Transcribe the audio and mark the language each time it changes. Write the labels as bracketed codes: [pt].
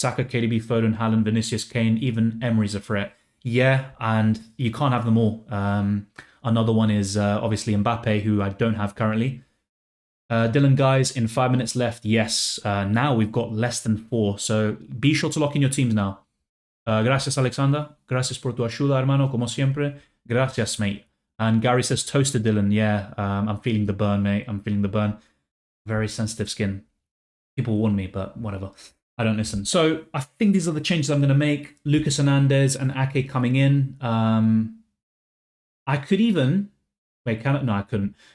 [en] Saka, KDB, Foden, Haaland, Vinicius, Kane, even Emery's a threat. Yeah, and you can't have them all. Another one is obviously Mbappe, who I don't have currently. Dylan, guys, in 5 minutes left. Yes, now we've got less than 4. So be sure to lock in your teams now. [es] Gracias, Alexander. Gracias por tu ayuda, hermano, como siempre. [en] Gracias, mate. And Gary says, toasted Dylan. Yeah, I'm feeling the burn, mate. I'm feeling the burn. Very sensitive skin. People warn me, but whatever. I don't listen. So I think these are the changes I'm going to make. Lucas Hernandez and Ake coming in. I could even... Wait, can I? No, I couldn't.